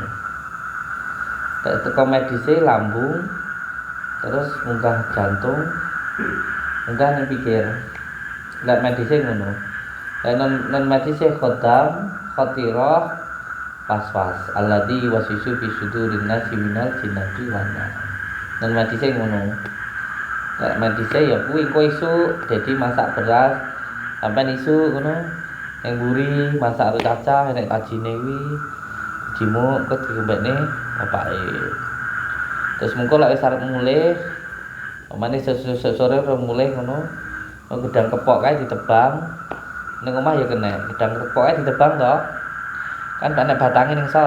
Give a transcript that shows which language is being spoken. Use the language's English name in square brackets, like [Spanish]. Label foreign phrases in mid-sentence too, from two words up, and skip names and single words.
[Javanese] Teko medise lambung, terus munggah jantung, munggah ning pikir. Lek medise ngono. Lek non medise khodam, khatirah, waswas. [Arabic] الذي يوسوس في صدور الناس من الجنة والناس. [Javanese] Non medise ngono. Lek medise ya kuwi engko isuk dadi masak beras sampai isuk ngono. Yang buri masak karo cacah enek tajine kuwi jimuk kok diombekne bapake. Terus mengko lek wis arep mulih omane sore ora mulih ngono gedang kepok kae ditebang ning omah ya kena gedang kepok kae ditebang to kan enek batange ning sor.